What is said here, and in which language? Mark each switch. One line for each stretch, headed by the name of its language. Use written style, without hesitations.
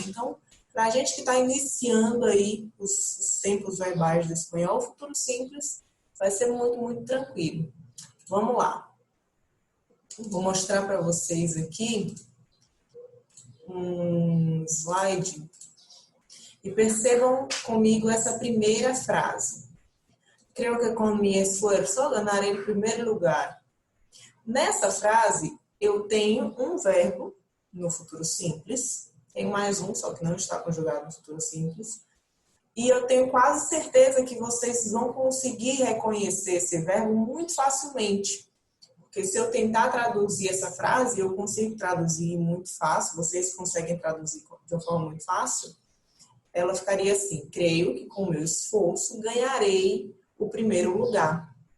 Portuguese: Então, para a gente que está iniciando aí os tempos verbais do espanhol, o futuro simples vai ser muito tranquilo. Vamos lá. Vou mostrar para vocês aqui um slide e percebam comigo essa primeira frase.
Spanish: Creo que con mi esfuerzo ganaré el primer lugar.
Portuguese: Nessa frase, eu tenho um verbo no futuro simples, tem mais um, só que não está conjugado no futuro simples, e eu tenho quase certeza que vocês vão conseguir reconhecer esse verbo muito facilmente, porque se eu tentar traduzir essa frase, eu consigo traduzir muito fácil, vocês conseguem traduzir de uma forma muito fácil, ela ficaria assim: creio que com meu esforço ganharei o primeiro lugar.